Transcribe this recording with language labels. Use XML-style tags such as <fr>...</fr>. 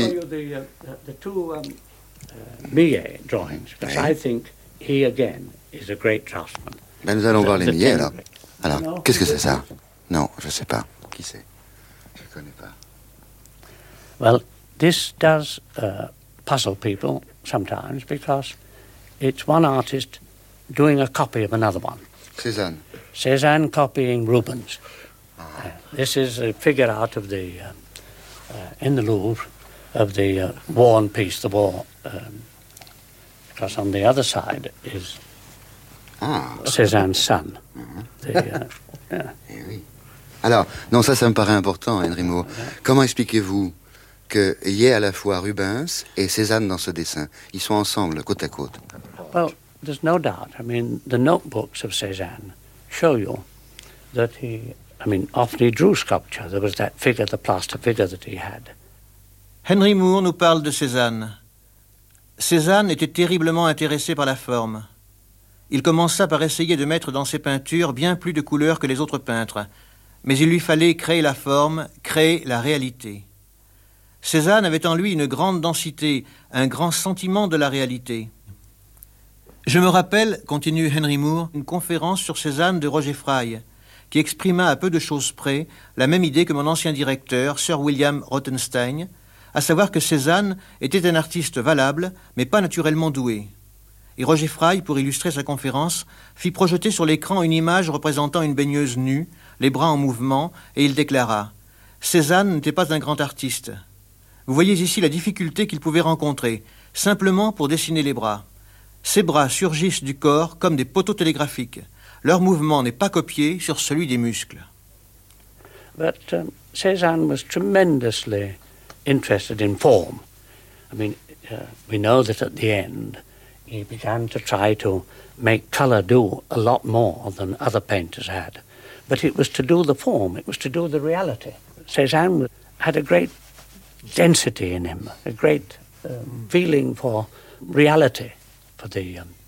<en>show you the two Millet drawings, which I think he again is a great draftsman.</en> <fr>Ben, nous allons voir les Millet alors. Alors, no, qu'est-ce que c'est ça? Non, je ne sais pas. Qui c'est? Je ne connais pas.</fr> <en>Well, this does puzzle people sometimes because it's one artist doing a copy of another one. Cézanne. Cézanne copying Rubens. Ah. This is a figure out of the in the Louvre of the worn piece, the war. Because on the other side is Cézanne's son.</en> <fr>Eh oui. Alors, non, ça me paraît important, Henry Moore. Comment expliquez-vous qu'il y ait à la fois Rubens et Cézanne dans ce dessin? Ils sont ensemble, côte à côte.</fr> <en>Well, there's no doubt. I mean, the notebooks of Cézanne show you that he, I mean, often he drew sculpture. There was that figure, the plaster figure that he had.</en> <fr>Henry Moore nous parle de Cézanne. Cézanne était terriblement intéressé par la forme. Il commença par essayer de mettre dans ses peintures bien plus de couleurs que les autres peintres. Mais il lui fallait créer la forme, créer la réalité. Cézanne avait en lui une grande densité, un grand sentiment de la réalité. Je me rappelle, continue Henry Moore, une conférence sur Cézanne de Roger Fry, qui exprima à peu de choses près la même idée que mon ancien directeur, Sir William Rothenstein, à savoir que Cézanne était un artiste valable, mais pas naturellement doué. Et Roger Fry, pour illustrer sa conférence, fit projeter sur l'écran une image représentant une baigneuse nue, les bras en mouvement, et il déclara « Cézanne n'était pas un grand artiste. Vous voyez ici la difficulté qu'il pouvait rencontrer, simplement pour dessiner les bras. Ses bras surgissent du corps comme des poteaux télégraphiques. Leur mouvement n'est pas copié sur celui des muscles. »</fr> <en>But Cézanne was tremendously interested in form. I mean, we know that at the end he began to try to make color do a lot more than other painters had. But it was to do the form, it was to do the reality. Cézanne had a great density in him, a great feeling for reality, for the...</en>